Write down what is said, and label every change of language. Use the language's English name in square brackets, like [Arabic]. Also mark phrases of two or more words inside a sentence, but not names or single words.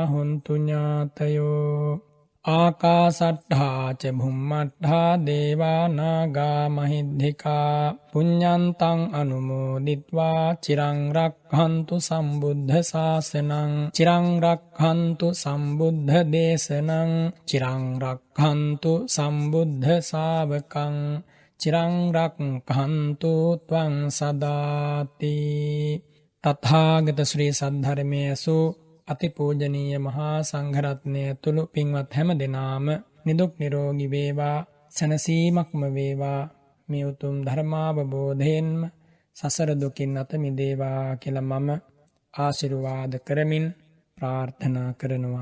[Pali] හොන්තු ඥාතයෝ ආකාසට්ඨා ච භුම්මට්ඨා දේවා නාග මහිද්దికා පුඤ්ඤන්තං අනුමෝදිත්වා චිරං රක්ඛන්තු සම්බුද්ධ ශාසනං චිරං රක්ඛන්තු සම්බුද්ධ දේශනං චිරං රක්ඛන්තු සම්බුද්ධ ශාවකං චිරං රක්ඛන්තු ත්වං සදාති. [Sinhala] තථාගත ශ්‍රී සද්ධර්මයේසු අතිපූජනීය මහා සංඝරත්නය තුළු පින්වත් හැම දෙනාම නිදුක් නිරෝගී වේවා, සැනසීමක්ම වේවා, මේ උතුම් ධර්මාවබෝධයෙන්ම සසර දුකින් අත මිදේවා කියලා මම ආශිර්වාද කරමින් ප්‍රාර්ථනා කරනවා.